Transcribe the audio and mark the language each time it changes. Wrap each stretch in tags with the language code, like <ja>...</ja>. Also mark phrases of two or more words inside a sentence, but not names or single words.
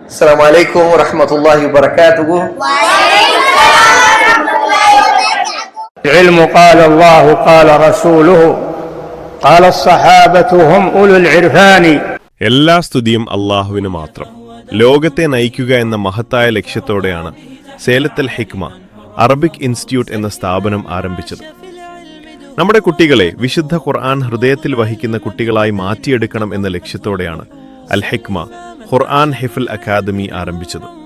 <ar>السلام عليكم ورحمة الله وبركاته. العلم قال الله قال رسوله قال الصحابة هم أولو العرفان.</ar> <ml>എല്ലാ സ്തുതിയും അള്ളാഹുവിന് മാത്രം. ലോകത്തെ നയിക്കുക എന്ന മഹത്തായ ലക്ഷ്യത്തോടെയാണ് സേലത്തൽ ഹിക്മ അറബിക് ഇൻസ്റ്റിറ്റ്യൂട്ട് എന്ന സ്ഥാപനം ആരംഭിച്ചത്. നമ്മുടെ കുട്ടികളെ വിശുദ്ധ ഖുർആൻ ഹൃദയത്തിൽ വഹിക്കുന്ന കുട്ടികളായി മാറ്റിയെടുക്കണം എന്ന ലക്ഷ്യത്തോടെയാണ് അൽ ഹിക്മ ഖുർആൻ ഹിഫ്ൽ അക്കാദമി ആരംഭിച്ചത്.</ml>